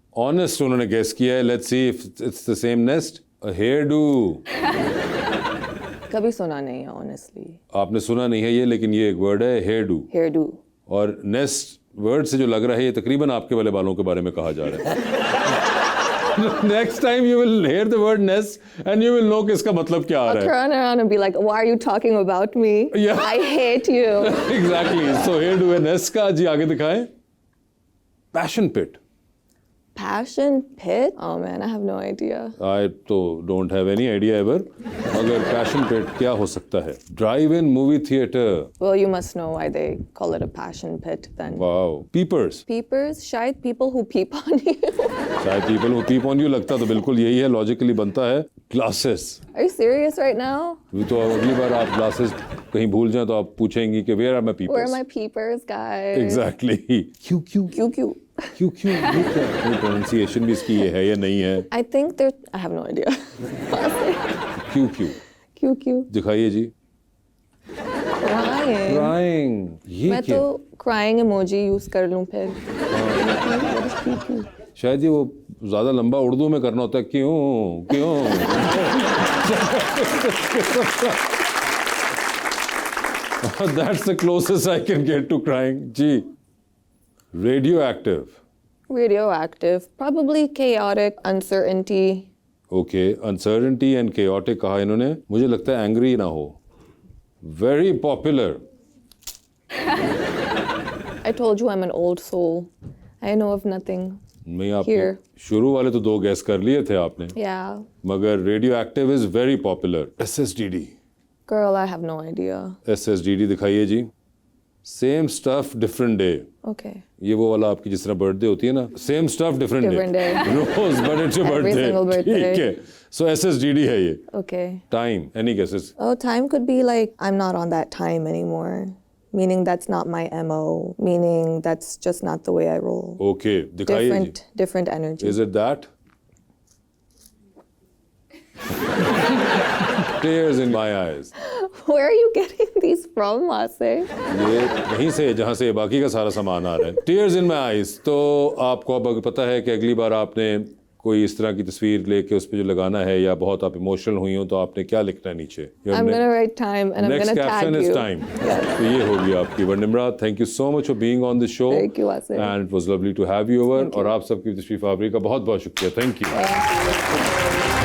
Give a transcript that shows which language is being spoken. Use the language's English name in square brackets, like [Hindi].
[English] Honest उन्होंने guess किया है, let's see if it's the same. Nest, a hairdo. [Hindi] कभी सुना नहीं है ऑनेस्टली। आपने सुना नहीं है ये, लेकिन ये एक वर्ड है, हेयर डू। [English] Hairdo. [Hindi] और नेस्ट वर्ड से जो लग रहा है ये तकरीबन आपके वाले बालों के बारे में कहा जा रहा है। [English] Next time you will hear the word nest and you will know [Hindi] कि इसका मतलब क्या आ [English] I'll [Hindi] रहा है। [English] turn around and be like, why are you talking about me? Yeah. I hate you. Exactly. [Hindi] So here do a nest का जी आगे दिखाएं। [English] Passion pit. Passion pit? Oh man, I have no idea. I तो don't have any idea ever. [Hindi] मगर passion pit क्या हो सकता है? [English] Drive-in movie theater. Well, you must know why they call it a passion pit then. Wow. Peepers. Peepers? शायद people who peep on you. [Hindi] शायद [English] people who peep on you, [Hindi] लगता तो बिल्कुल यही है, logically बनता है। [English] Glasses. Are you serious right now? [Hindi] तो अगली बार आप glasses कहीं भूल जाएं तो आप पूछेंगी कि [English] where are my peepers? Where are my peepers, guys? Exactly. [Hindi] क्यों क्यों [English] Q Q. [Hindi] क्यों क्यों ये क्या है? प्रोनाउंसिएशन भी इसकी ये है या नहीं है? [English] I think they're. I have no idea. [Hindi] क्यों क्यों [English] Q Q. [Hindi] दिखाइए जी। [English] Crying. Crying. ये [Hindi] मैं क्या? तो crying emoji use कर लूँ फिर. [English] What is Q Q? [Hindi] शायद ये वो ज्यादा लंबा उर्दू में करना होता है, क्यों क्यों। [English] That's the closest I can get to crying. जी। Radioactive. Radioactive. Probably chaotic, uncertainty. Okay, uncertainty and chaotic [Hindi] कहा इन्होंने, मुझे लगता है angry ना हो। [English] Very popular. I told you I'm an old soul. I know of nothing. [Hindi] मैं आपने [English] Here. [Hindi] शुरू वाले तो 2 गैस कर लिए थे आपने, [English] Yeah. मगर radioactive is very popular. SSDD। Girl, I have no idea. [Hindi] SSDD दिखाइए जी। [English] Same stuff different day. Okay. [Hindi] ये वो वाला आपकी जिस तरह बर्थडे होती है ना, same stuff different [English] Different day. रोज but it's your Every single birthday. [Hindi] ठीक है, सो SSDD है ये। [English] Okay. Time, any guesses? Oh, time could be like I'm not on that time anymore. Meaning that's not my MO. Meaning that's just not the way I roll. [Hindi] Okay, दिखाइए जी। [English] Different energy. Is it that? Tears in my eyes. Where are you getting these from, Ase? [Hindi] ये वहीं से जहाँ से बाकी का सारा सामान आ रहा है। [English] Tears in my eyes। [Hindi] तो आपको अब पता है कि अगली बार आपने कोई इस तरह की तस्वीर लेके उस पे जो लगाना है, या बहुत आप इमोशनल हुई हो, तो आपने क्या लिखना है नीचे? [English] I'm gonna write time and I'm Next gonna tag caption is you. [Hindi] time. तो ये होगी आपकी। [English] Nimra, thank you so much for being on the show. Thank you, Asif. And it was lovely to have you over. [Hindi] और आप सबकी तशरीफ आवरी का बहुत बहुत शुक्रिया। [English] Thank you.